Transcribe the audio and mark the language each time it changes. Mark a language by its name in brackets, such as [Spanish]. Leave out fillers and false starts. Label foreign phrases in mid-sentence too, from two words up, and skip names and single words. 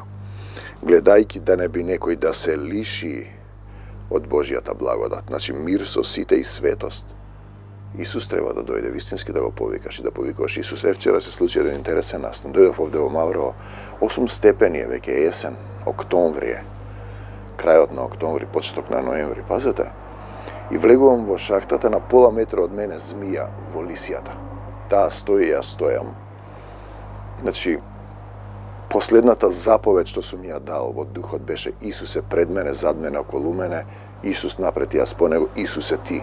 [Macedonian] Гледајки да не би некој да се лиши од Божјата благодат. Значи мир, сосите и светост. Исус треба да дојде вистински да го повикаш и да повикаш Исус. Вчера се случај један интересан настан. Дојдов овде у Маврово. 8 степени је, век је јесен. октомври, крајот на октомври, почеток на ноември, пазете. И влегувам во шахтата, на пола метра од мене змија во лисијата. Таа стои, јас стојам. Значи, последната заповед што сум ја дал во духот беше Исусе пред мене, зад мене, околу мене, Исус напред, јас по него, Исусе ти.